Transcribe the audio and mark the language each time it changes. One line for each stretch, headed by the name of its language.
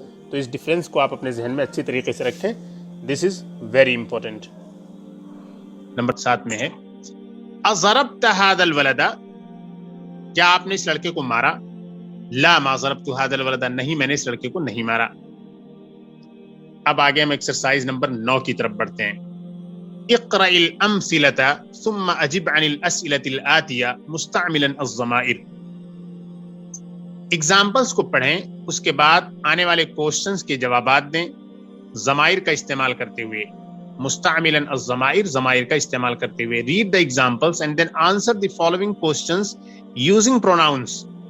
Urdu: تو اس ڈیفرنس کو آپ اپنے ذہن میں اچھی طریقے سے رکھیں،
English: This is very important.
Urdu: نمبر 7 میں ہے
Arabic: اضربت هذا الولد،
Urdu: کیا آپ نے اس لڑکے کو مارا؟
Arabic: لا ما ضربت هذا الولد،
Urdu: نہیں میں نے اس لڑکے کو نہیں مارا. اب آگے ہم ایکسرسائز نمبر 9 کی طرف بڑھتے ہیں.
Arabic: اقرأ الامثلة ثم اجب عن الاسئلة الآتية مستعملا الضمائر.
Urdu: ایگزامپلس کو پڑھیں، اس کے بعد آنے والے کوشچنز کے جوابات دیں ضمائر کا استعمال کرتے ہوئے.
Arabic: مستعملا الضمائر،
Urdu: ضمائر کا استعمال کرتے ہوئے.
English: Read the examples and then answer the following questions using pronouns.